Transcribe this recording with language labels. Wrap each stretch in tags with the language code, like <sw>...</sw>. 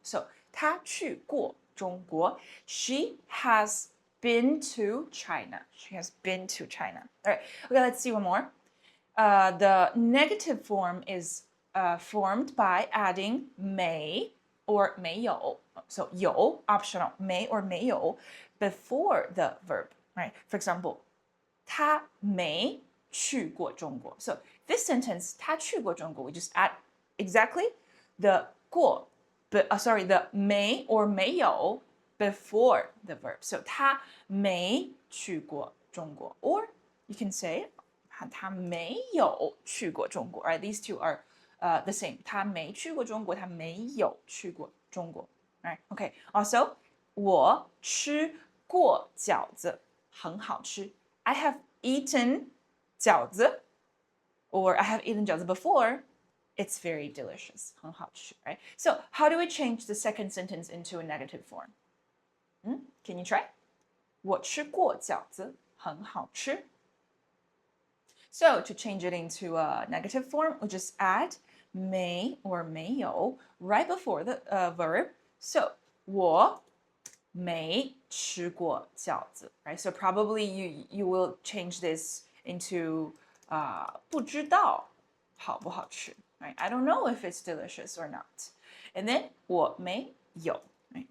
<en>So</en> <zh>他去过中国.</zh> <en>She has been to China. She has been to China. All right. Okay, let's see one more. The negative form is formed by adding 没 or 没有. So 有 optional 没 or 没有 before the verb. Right? For example,</en> <zh>他没去过中国.</zh> <en>So this sentence</en> <zh>他去过中国,</zh> <en>we just add exactly the 过 the 没 or 没有 before the verb.</en> <zh>So 他没去过中国.</zh> <en>Or you can say</en> <zh>他没有去过中国.</zh> <en>Right? These two are the same.</en> <zh>他没去过中国, 他没有去过中国.</zh> <en>Right? Okay.</en> <zh>Also, 我吃过饺子，很好吃.</zh> <en>I have eaten 饺子 or I have eaten 饺子 before. It's very delicious.</en> <zh>很好吃,</zh> <en>right? So how do we change the second sentence into a negative form? Can you try?</en> <zh>我吃过饺子，很好吃.</zh> <en>So to change it into a negative form, we just add 没 or 没有 right before the verb.</en> <zh>So 我没吃过饺子, right?</zh> <en>So probably you will change this into</en> <zh>不知道好不好吃.</zh> <en>Right? I don't know if it's delicious or not. And then</en> <zh>我没有,</zh> <en>right?</en>